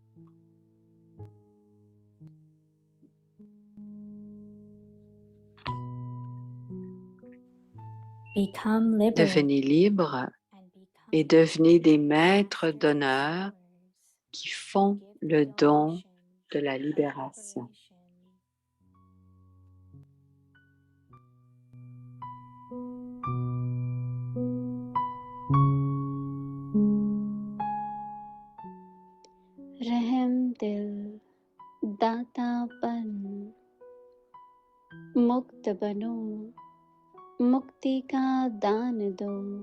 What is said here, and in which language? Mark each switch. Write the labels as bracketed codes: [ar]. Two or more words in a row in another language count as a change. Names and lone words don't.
[fr] Devenez libres et devenez des maîtres d'honneur qui font le don de la libération. [hi] रहम दिल दातापन मुक्त बनो मुक्ति का दान दो